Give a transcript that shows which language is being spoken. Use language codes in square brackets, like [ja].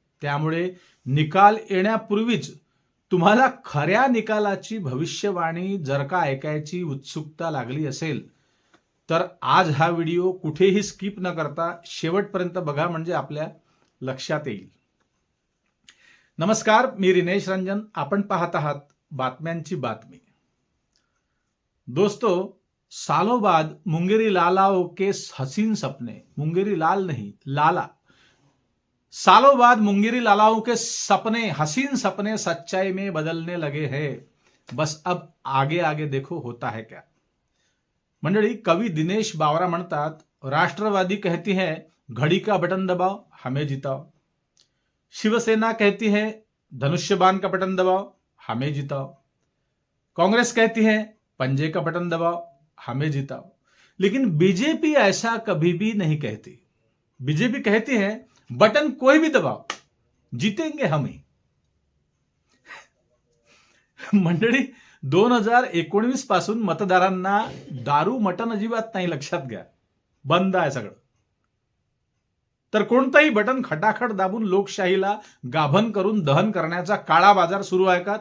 [mr] त्यामुळे निकाल येण्यापूर्वीच तुम्हाला खऱ्या निकालाची भविष्यवाणी जर का ऐकायची उत्सुकता लागली असेल तर आज हा व्हिडिओ कुठेही स्किप न करता शेवटपर्यंत बघा, म्हणजे आपल्या लक्षात येईल. नमस्कार, मी रिनेश रंजन. आपण पाहत आहात बातम्यांची बातमी. [hi] दोस्तों, सालों बाद मुंगेरी लालाओं के हसीन सपने, मुंगेरी लाल नहीं लाला, सालों बाद मुंगेरी लालाओं के सपने, हसीन सपने सच्चाई में बदलने लगे हैं. बस अब आगे आगे देखो होता है क्या. [mr] मंडळी, कवि दिनेश बावरा म्हणतात, [hi] राष्ट्रवादी कहती है घड़ी का बटन दबाओ हमें जिताओ. शिवसेना कहती है धनुष्यबाण का बटन दबाओ हमें जिताओ. कांग्रेस कहती है पंजे का बटन दबाओ हमें जिताओ. लेकिन बीजेपी ऐसा कभी भी नहीं कहती. बीजेपी कहती है बटन कोई भी दबाओ, जीतेंगे हम ही. [mr] मंडळी, 2019 पासून मतदारांना दारू मटन अजिबात नाही, लक्षात घ्या. बंद आहे सगळं. तर कोणतंही बटन खटाखट दाबून लोकशाहीला गाभण करून दहन करण्याचा काळा बाजार सुरू आहे का?